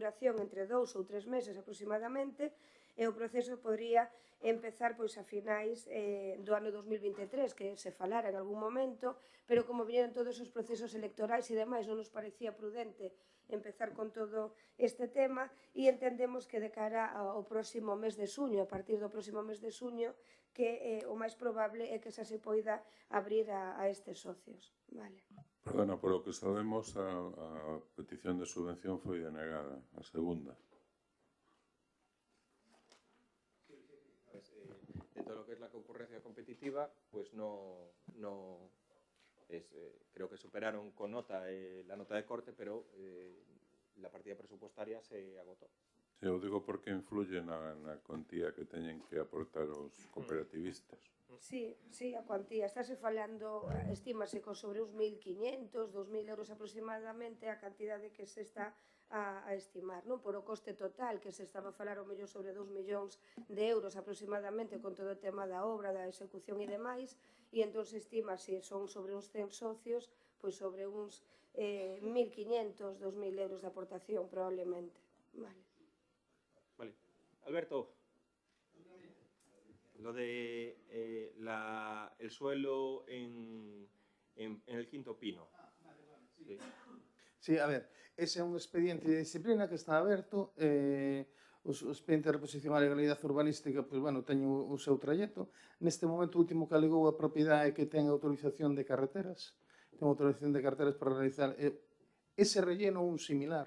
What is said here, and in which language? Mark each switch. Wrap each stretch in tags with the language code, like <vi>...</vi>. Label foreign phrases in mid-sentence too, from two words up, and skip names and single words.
<gl>duración entre 2 ou 3 meses aproximadamente, e o proceso podría empezar a finais do ano 2023, que se falara en algún momento, pero como viñeron todos os procesos electorais e demais, non nos parecía prudente empezar con todo este tema e entendemos que de cara ao próximo mes de suño, a partir do próximo mes de suño, que o máis probable é que xa se poida abrir a estes socios. Perdona, polo que sabemos, a petición de subvención foi denegada, a segunda.</gl> <es>De todo lo que es la concurrencia competitiva, pues no creo que superaron con nota la nota de corte, pero la partida presupuestaria se agotó. Sí,</es> <gl>eu digo porque influye na cuantía que teñen que aportar os cooperativistas. Sí, a cuantía. Estáse falando, estímase con sobre uns 1.500, 2.000 euros aproximadamente a cantidade que se está a estimar, por o coste total que se estaba a falar ao mellor sobre 2 millóns de euros aproximadamente con todo o tema da obra, da execución e demais, e entón se estima, se son sobre uns 100 socios, pois sobre uns 1.500, 2.000 euros de aportación probablemente. Vale. Alberto,</gl> <es>lo de el suelo en el Quinto Pino. Sí.</es> <gl>Sí, a ver, ese é un expediente de disciplina que está aberto, o expediente de reposición á legalidade urbanística, teño o seu trayecto. Neste momento, o último que alegou a propiedade é que ten autorización de carreteras, para realizar ese relleno ou un similar.</gl>